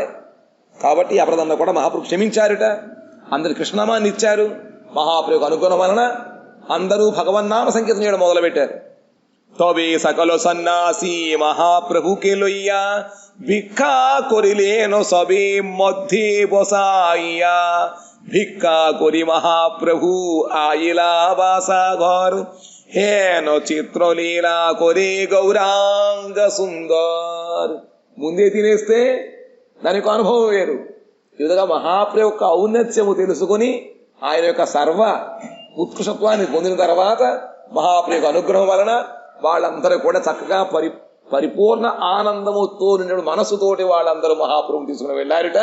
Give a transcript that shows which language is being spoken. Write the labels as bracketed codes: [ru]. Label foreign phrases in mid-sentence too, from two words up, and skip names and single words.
[te] కాబట్టి ఈ అపరాధంలో కూడా మహాప్రభు క్షమించారుట. అందరి కృష్ణనామాన్ని ఇచ్చారు. మహాప్రభుకు అనుగ్రహం వలన అందరూ భగవన్నామ సంకీర్తన చేయడం మొదలుపెట్టారు. [bn] তবে সকল সন্ন্যাসী মহাপ্রভুকে লইয়া ভিক্ষা করিলেন সবে মধ্যে বসাইয়া ভিক্ষা করি মহাপ্রভু আইলা বাসা ঘর হেন চিত্রলীলা করে গৌরাঙ্গ সুন্দর. [te] ముందే తినేస్తే దానికి అనుభవం వేరు. ఈ విధంగా మహాప్రభు యొక్క ఔన్నత్యము తెలుసుకుని ఆయన యొక్క సర్వ ఉత్కృష్టత్వాన్ని పొందిన తర్వాత మహాప్రభు అనుగ్రహం వలన వాళ్ళందరూ కూడా చక్కగా పరిపూర్ణ ఆనందముతో నిండిన మనస్సుతోటి వాళ్ళందరూ మహాప్రభుని తీసుకుని వెళ్ళారుట.